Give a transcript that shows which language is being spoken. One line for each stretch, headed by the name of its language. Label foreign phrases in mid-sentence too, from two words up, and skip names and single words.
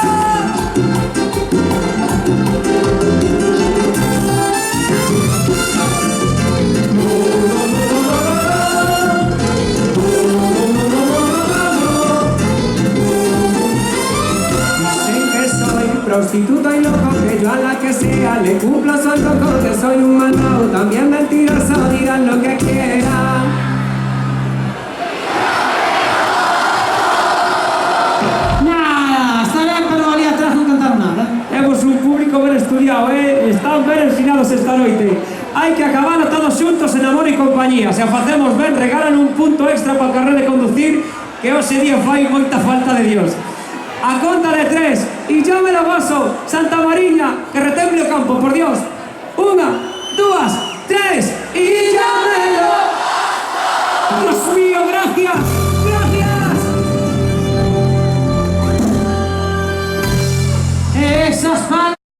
Spanish: Dicen que soy prostituto y loco, que yo a la que sea le cumplo su antojo, que soy un malvado, también mentiroso, dirán lo que quieran. Nada, está bien, pero valía atrás no cantar nada.
Galician: Temos un público ben estudiado, están ben ensinados esta noite. Hai que acabar todos xuntos en amor e compañía. Se a facemos ben, regalan un punto extra para o carré de conducir, que hoxe día fai moita falta de Dios. A conta de 3, e
Spanish: yo me lo gozo,
Galician: Santa Mariña, que retemble o campo, por Dios. 1, 2, 3, e llámelo.
Spanish: Dios mío, gracias, gracias. Esas palabras.